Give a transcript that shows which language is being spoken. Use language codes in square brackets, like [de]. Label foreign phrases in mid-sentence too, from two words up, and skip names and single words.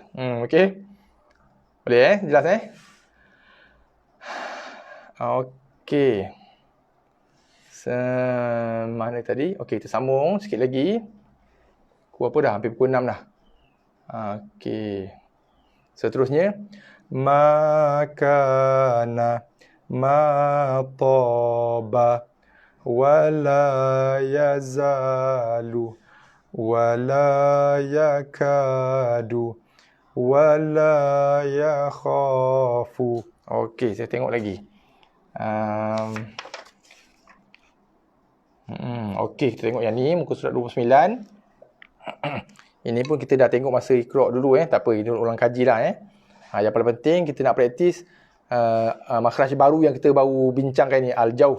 [ms] Okey. Boleh jelas Okey. Mana tadi? Okey, kita sambung sikit lagi. Pukul apa dah? Hampir pukul 6 dah. Okey. Seterusnya makana mataba wala yazalu wala yakadu wala yakhafu. Okey, saya tengok lagi. Okey, kita tengok yang ni muka surat 29. Ini pun kita dah tengok masa iqra' dulu tak apa, ini ulang kaji lah Yang paling penting kita nak praktis makhraj baru yang kita baru bincangkan ni, al-jauf.